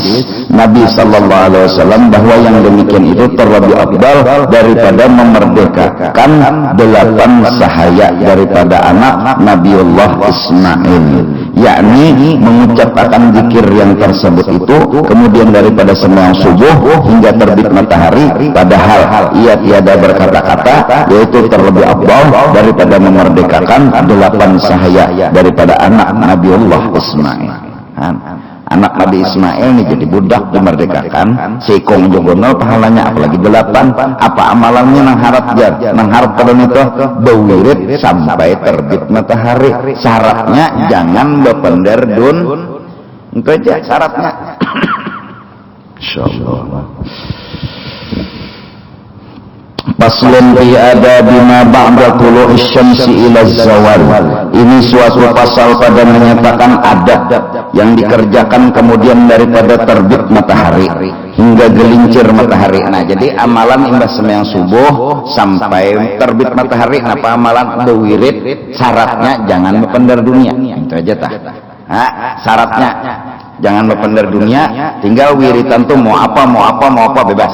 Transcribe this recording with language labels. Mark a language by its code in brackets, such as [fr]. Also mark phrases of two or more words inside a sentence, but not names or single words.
[ms] Nabi [ar] صلى الله عليه وسلم [ms] bahwa yang demikian itu terlebih afdal daripada memerdekakan 8 sahaya daripada anak Nabiullah Ismail, yakni mengucapkan zikir yang tersebut itu kemudian daripada sembahyang subuh hingga terbit matahari padahal ia tiada berkata-kata yaitu terlebih afdal daripada memerdekakan 8 sahaya daripada anak Nabiullah Ismail. [bjn] Anak Nabi Ismail ini jadi budak dimerdekakan seikong jogonal pahalanya apalagi 8 apa amalannya nang harap jar nang harap pada itu bewirid sampai terbit matahari syaratnya jangan bepender dun itu aja syaratnya. Insyaallah. [ar] فصل في أدب ما بعد طلوع الشمس إلى الزوال. [ms] Ini suatu pasal pada menyatakan adab yang dikerjakan kemudian daripada terbit matahari hingga gelincir matahari. [bjn] Nah, jadi amalan imbas sembahyang subuh sampai terbit matahari apa amalan bewirid syaratnya jangan bepender dunia. Itu aja tah. Syaratnya jangan bepender dunia, tinggal wiritan tuh mau apa bebas.